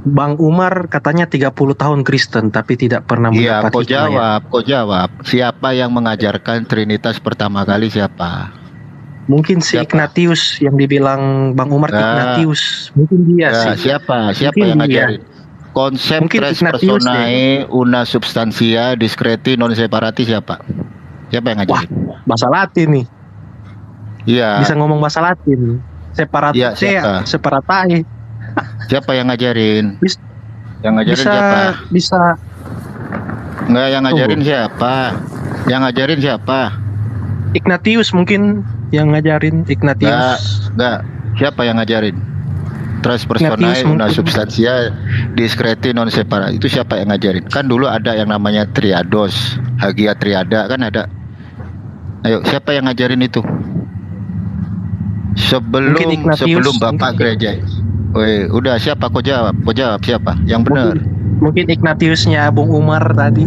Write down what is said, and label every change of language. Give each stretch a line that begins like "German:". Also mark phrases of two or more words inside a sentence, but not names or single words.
Indonesian: Bang Umar katanya 30 tahun Kristen tapi tidak pernah Iya, mendapat hikmah ya. kau jawab. Siapa yang mengajarkan Trinitas pertama kali siapa? Mungkin si Siapa? Ignatius yang dibilang Bang Umar Ignatius. Mungkin dia Ya, sih. siapa Mungkin yang dia. ngajarin? Konsep Mungkin tres Ignatius
Latin: personae una substantia discreti non separati siapa?
Indonesian: Siapa yang ngajarin? Bahasa Latin nih. Iya. Bisa ngomong bahasa Latin. Separate, Iya, siapa? separatae. Siapa yang ngajarin? Yang ngajarin Bisa siapa? bisa Enggak, yang ngajarin Tunggu. siapa? Yang ngajarin siapa? Ignatius mungkin yang ngajarin Ignatius. Enggak. Siapa yang ngajarin? Tres Ignatius
Latin: personae una
Indonesian: mungkin.
Latin: substantia discreti non separati.
Indonesian: Itu siapa yang ngajarin? Kan dulu ada yang namanya triados,
Greek: Αγία Τριάδα
Indonesian: kan ada. Ayo, siapa yang ngajarin itu? Mungkin Ignatius, Sebelum Bapak mungkin. gereja. Woi, udah siapa? Kau jawab siapa? Yang benar. Mungkin Ignatiusnya Bung Umar tadi.